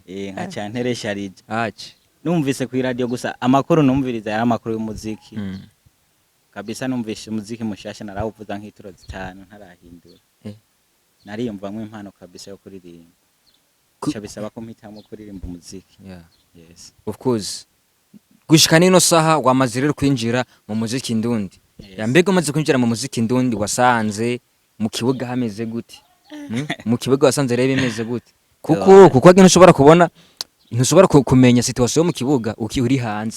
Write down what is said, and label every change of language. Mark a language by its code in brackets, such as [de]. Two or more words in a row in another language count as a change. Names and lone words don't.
[rn] Nkaca nteresha rije. Numvise ku radio gusa amakuru numviriza yari amakuru y'umuziki. Kabisa numvise umuziki mushasha narawuvuza nk'ituro zitanu ntarahindura. Nariyumvamwe impano kabisa yo kuririmba. Bisaba ko mpitamo kuririmba umuziki. [en] Yes. Of course. [rn] Gushika nino saha wamaze rero kwinjira mu muziki ndundi. Mbega umaze kwinjira mu muziki ndundi wasanze mu kibuga hameze gute? Mu kibuga wasanze rero bimeze gute? Kuko agintu ushobora kubona ntushobora kumenya situation mu kibuga uri hanze